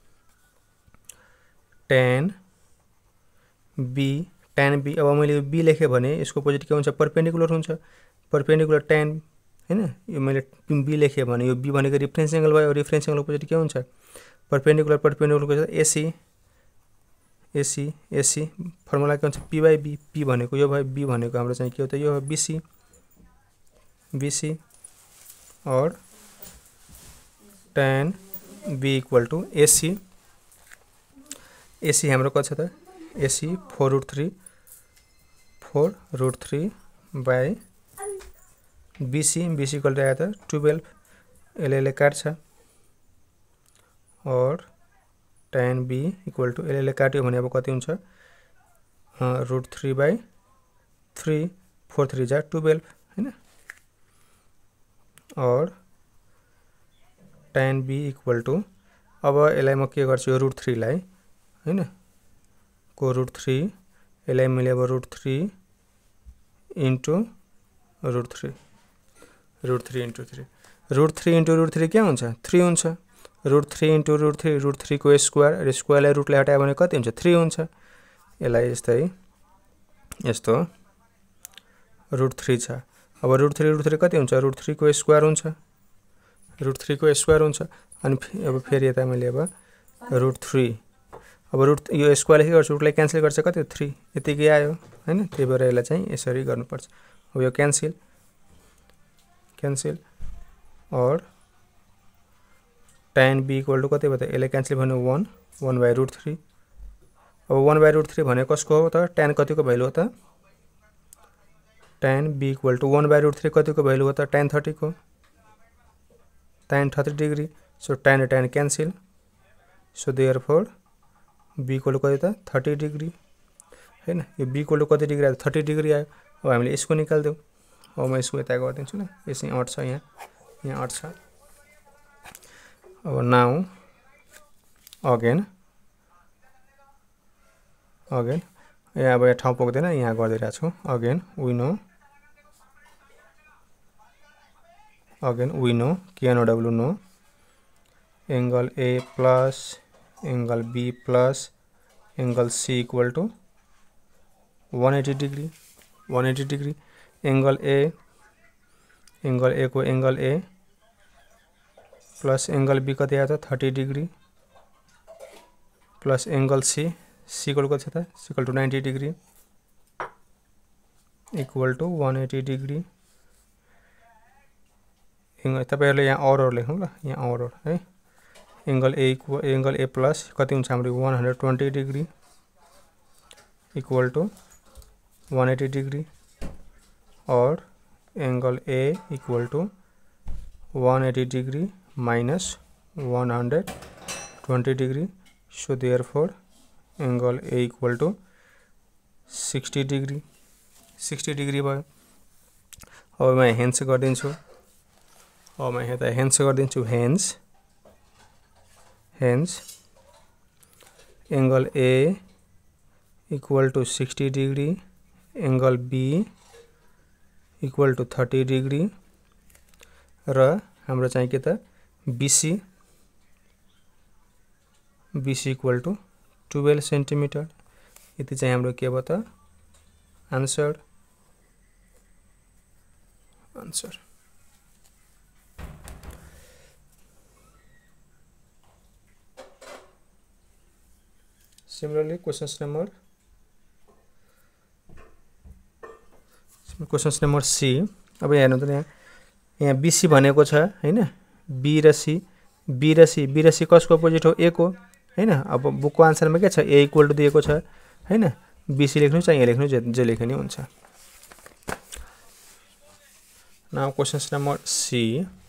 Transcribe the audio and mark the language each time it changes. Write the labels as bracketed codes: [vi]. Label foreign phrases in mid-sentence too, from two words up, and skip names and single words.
[ne] tan B अब मैले यो B लेखे भने यसको अपोजिट के हुन्छ परपेन्डिकुलर हुन्छ परपेन्डिकुलर tan हैन यो मैले B लेखे भने यो B भनेको [en] reference angle [ne] भयो [en] reference angle [ne] अपोजिट के हुन्छ परपेन्डिकुलर को AC फर्मुला के हुन्छ P/B P भनेको यो भयो B भनेको हाम्रो चाहिँ के हो त यो BC और tan B [en] equal to [ne] AC हाम्रो कति छ त AC 4√3 बाइ BC [en] equal to [ne] आयो त 12 यसले काट्छ और tan B [en] equal to [ne] यसले काट्यो भने अब कति हुन्छ √3/3 4 3 जा 12 हैन और tan B [en] equal to [ne] अब यसलाई म के गर्छु √3 लाई हैन को √3 यसलाई मैले अब √3 इन्टु √3 इन्टु 3 √3 इन्टु √3 के हुन्छ 3 हुन्छ √3 इन्टु √3 को स्क्वायर रुटलाई हटायो भने कति हुन्छ 3 हुन्छ यसलाई यस्तो √3 छ अब √3 कति हुन्छ √3 को स्क्वायर हुन्छ अनि अब फेरि यता मैले अब √3 अब यो स्क्वायर के गर्छु रुटलाई क्यान्सल गर्छ कति 3 यतिकै आयो हैन त्यही भएर यसलाई चाहिँ यसरी गर्नुपर्छ अब यो क्यान्सल और tan B [en] equal to [ne] कति भयो त यसलाई क्यान्सल भने 1/√3 अब 1/√3 भने कसको हो त tan कतिको भ्यालु हो त tan B [en] equal to [ne] 1/√3 कतिको भ्यालु हो त tan 30 को tan 30 [en] degree so tan cancel so therefore B equal to [ne] कति त 30 डिग्री हैन। यो b [en] equal to [ne] कति डिग्री आयो 30 डिग्री आयो। अब हामीले यसको निकाल्दियौ। अब म यसको यता गर्दिन्छु ल। यसै अट्छ यहाँ अट्छ। अब [en] now again [ne] यहाँ अब यहाँ ठाउँ पुग्दैन, यहाँ गरिदिरहेको छु। [en] again we know KNOW know angle A plus angle B plus angle C equal to 180 degree. angle A को angle A plus angle B कति आयो त 30 degree plus angle C equal कति छ त equal to 90 degree equal to 180 degree. [ne] तपाईहरुले यहाँ और लेख्नु ल, यहाँ और है। [en] angle A plus कति हुन्छ हाम्रो 120 degree equal to 180 degree और angle A equal to 180 degree minus 120 degree। so therefore angle A equal to 60 degree भयो। [ne] अब म हेन्स गर्दिन्छु। अब म यता हेन्स गर्दिन्छु। [en] hence angle A equal to 60 degree angle B equal to 30 degree र हाम्रो चाहिँ के त BC equal to 12 centimeter. [ne] यति चाहिँ हाम्रो के भयो त आन्सर। [en] Similarly, questions number C। [ne] अब हेर्नु त यहाँ BC भनेको छ हैन। B र C कसको अपोजिट हो? A को हैन। अब बुकको आन्सरमा के छ? A [en] equal to [ne] दिएको छ हैन। BC लेख्नु चाहिँ यहाँ लेख्नु जे लेखे नि हुन्छ। [en] now questions number C.